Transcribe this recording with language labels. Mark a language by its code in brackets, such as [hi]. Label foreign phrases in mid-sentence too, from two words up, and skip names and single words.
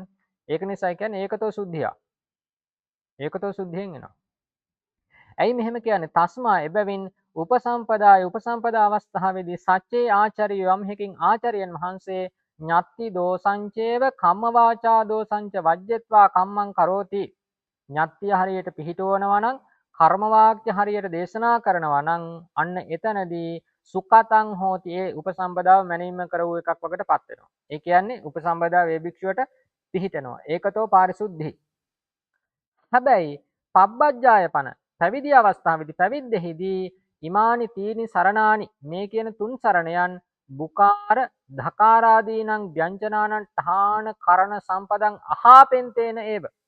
[si] ඒක නිසා කියන්නේ ඒකතෝ සුද්ධිය. ඒකතෝ සුද්ධියෙන් එනවා. ඇයි මෙහෙම කියන්නේ? තස්මා එබැවින් උපසම්පදා අවස්ථාවේදී සච්චේ ආචාර්ය යම් හේකින් ආචාර්යයන් වහන්සේ [pi] ඤත්ති දෝසංචේව කම්ම වාචා දෝසංච වජ්ජත්වා කම්මං කරෝති. [si] ඤත්තිය හරියට පිහිටවනවා නම් කර්ම වාක්‍ය හරියට දේශනා කරනවා නම් අන්න එතනදී [pi] සුඛතං හෝති [si] ඒ උපසම්පදාව මැනීම කරවූ එකක් වකටපත් වෙනවා. ඒ කියන්නේ උපසම්පදාව වේ භික්ෂුවට පිහිටනවා. [pi] ඒකතෝ පාරිශුද්ධි. හැබැයි පබ්බජ්ජායපන [si] පැවිදි අවස්ථාවේදී පැවිද්දෙහිදී [pi] ඉමානි තීනි සරණානි [si] මේ කියන තුන් සරණයන් [pi] බුකාර ධකාරාදීනං ව්‍යංජනානං ඨාන කරණ සම්පදං අහාපෙන්තේන ඒව